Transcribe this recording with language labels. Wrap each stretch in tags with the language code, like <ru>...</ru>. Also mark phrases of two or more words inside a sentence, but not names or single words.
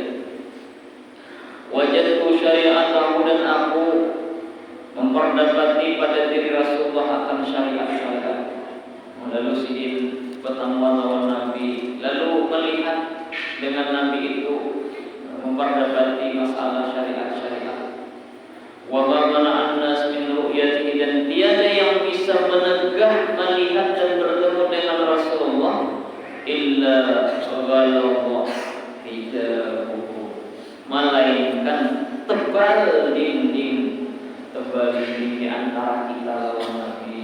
<ar>Wajadtu syari'atahu,</ar> <bjn>dan aku memperdapati pada diri Rasulullah akan syariat-syariat. Lalu Sidin bertemu lawan Nabi, lalu melihat dengan Nabi itu memperdapati masalah syariat-syariat.</bjn> <ar>Wa ma mana an-nas min ru'yatihi,</ar> <bjn>dan tiada yang bisa menegah melihat dan bertemu dengan Rasulullah</bjn> <ar>illa ghalallah hijabuhu,</ar> <bjn>melainkan tebal dinding di antara kita lawan Nabi.</bjn>